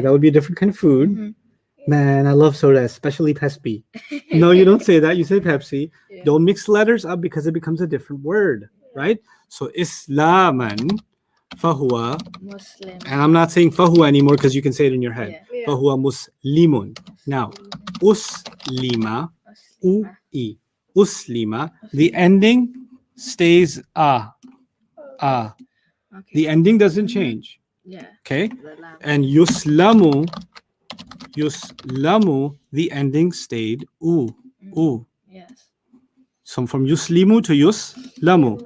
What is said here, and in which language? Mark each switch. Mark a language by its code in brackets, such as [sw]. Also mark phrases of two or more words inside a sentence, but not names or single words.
[en] That would be a different kind of food. Man, I love soda, especially Pepsi. No, you don't say that. You say Pepsi. Yeah. Don't mix letters up because it becomes a different word, right? [ar] So إسلاماً فهو, Muslim. [en] and I'm not saying fahuwa anymore because you can say it in your head. Yeah. [ar] فهو مسلمٌ. [en] Now, uslima, u-i, uslima. The ending stays Okay. The ending doesn't change. Yeah. Okay? The lamb. And yuslamu, the ending stayed u. Yes. So from yuslimu to yuslamu.